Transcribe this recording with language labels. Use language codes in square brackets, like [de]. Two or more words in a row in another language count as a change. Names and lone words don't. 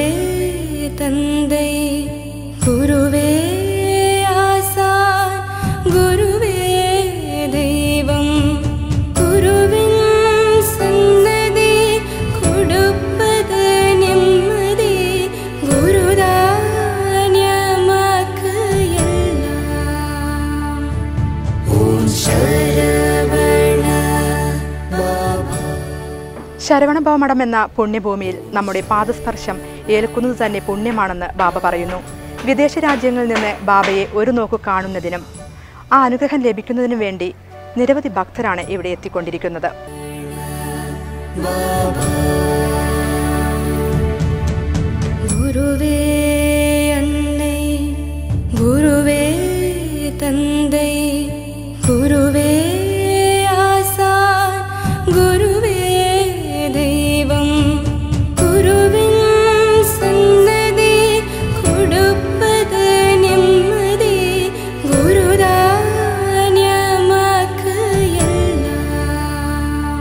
[ta] தந்தை, குருவே ஆசான், குருவே தெய்வம், குருவின் சன்னதி கொடுப்பது நிம்மதி, குருதான் எமக்கு எல்லாம். ஓம் [ml] ശരവണഭവമഠം എന്ന പുണ്യഭൂമിയിൽ നമ്മുടെ പാദസ്പർശം ഏൽക്കുന്നത് തന്നെ പുണ്യമാണെന്ന് ബാബ പറയുന്നു. വിദേശ രാജ്യങ്ങളിൽ നിന്ന് ബാബയെ ഒരു നോക്കു കാണുന്നതിനും ആ അനുഗ്രഹം ലഭിക്കുന്നതിനും വേണ്ടി നിരവധി ഭക്തരാണ് ഇവിടെ എത്തിക്കൊണ്ടിരിക്കുന്നത്. [ta] குருவே அன்னை, குருவே தந்தை, குருவே ஆசான், குருவே தெய்வம், குருவின் சன்னதி கொடுப்பது நிம்மதி, குருதான் எமக்கு எல்லாம்.